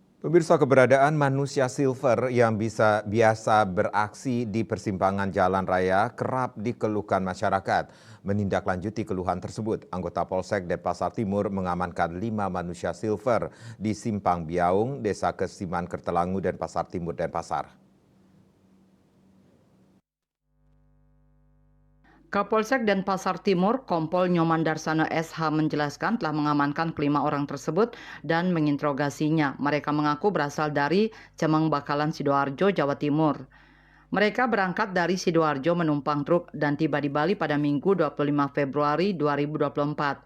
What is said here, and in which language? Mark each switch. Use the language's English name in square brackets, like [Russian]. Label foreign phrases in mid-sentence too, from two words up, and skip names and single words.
[Indonesian] Pemirsa, keberadaan manusia silver yang biasa beraksi di persimpangan jalan raya kerap dikeluhkan masyarakat. Menindaklanjuti keluhan tersebut, anggota Polsek Denpasar Timur mengamankan 5 manusia silver di Simpang Biaung, Desa Kesiman Kertelangu, Denpasar Timur, Denpasar. Kapolsek Denpasar Timur, Kompol Nyoman Darsana SH menjelaskan telah mengamankan kelima orang tersebut dan menginterogasinya. Mereka mengaku berasal dari Cemeng Bakalan Sidoarjo, Jawa Timur. Mereka berangkat dari Sidoarjo menumpang truk dan tiba di Bali pada Minggu 25 Februari 2024.